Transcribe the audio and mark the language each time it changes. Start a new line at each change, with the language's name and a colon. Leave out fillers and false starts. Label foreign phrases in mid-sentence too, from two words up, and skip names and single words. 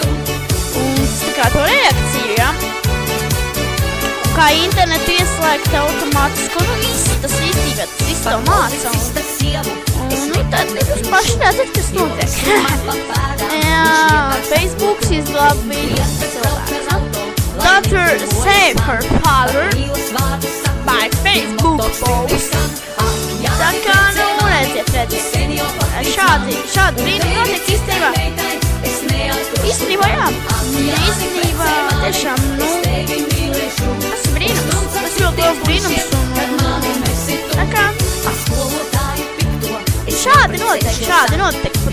Latvian: Un tā kā to reakciju, ja? Un kā internetu ieslēgt automātisku, nu viss tas īstībā, tas viss to māca. Un tad jūs paši redzat, kas notiek. Jā, Facebooks izglāb viņu cilvēks.
English: Daughter saved her father by Facebook post.
Latvian: Tā kā, nu, redziet. Šādi brīnumi notiek īstenībā. Īstenībā, jā. Īstenībā, tiešām, nu, tas ir brīnums. Tas ļoti liels brīnums. Tā kā, šādi notiek.